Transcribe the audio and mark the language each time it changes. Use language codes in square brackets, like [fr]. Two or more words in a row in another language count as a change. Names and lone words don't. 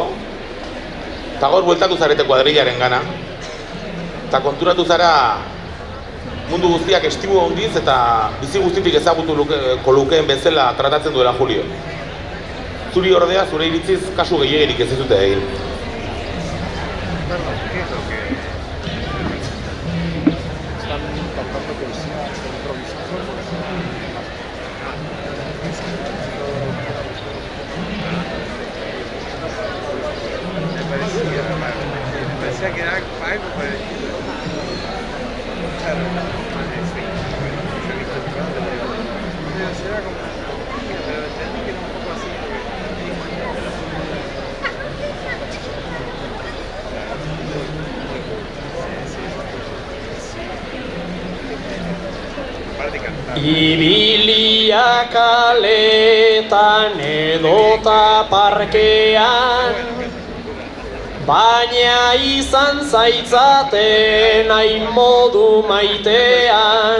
[eu] Eta gaur bueltatu zarete kuadrillaren gana. Eta konturatu zara mundu guztiak estimu handiz eta bizi guztitik ezagutu lukeen bezala tratatzen duela Julio. Zuri ordea, zure iritziz, kasu gehiegirik ez dute egin. [es] Perdón, ¿qué es lo que están intentando que sea improvisación? Me parecía que era algo parecido. Claro, sí. Yo he visto que era como pero entendí que era un poco así. [eu] Ibilia kaletan edota parkean, baina izan zaitzaten hain modu maitean.